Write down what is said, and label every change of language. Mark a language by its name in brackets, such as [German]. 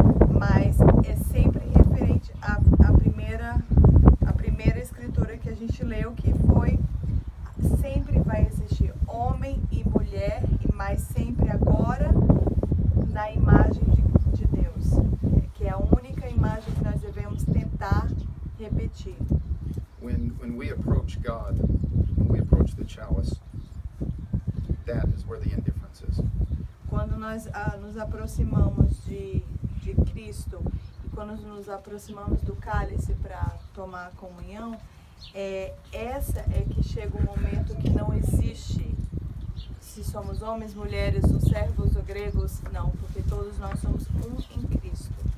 [Portuguese] Mas é sempre referente à primeira escritura que a gente leu, que foi: sempre vai existir homem e mulher, e mais sempre agora na imagem de Deus, que é a única imagem que nós devemos tentar repetir. [English] When we approach God, when we approach the chalice, that is where the indifference is. [Portuguese] Quando nós nos aproximamos de Cristo e quando nos aproximamos do cálice para tomar a comunhão, essa é que chega um momento que não existe se somos homens, mulheres, ou servos ou gregos, não, porque todos nós somos um em Cristo.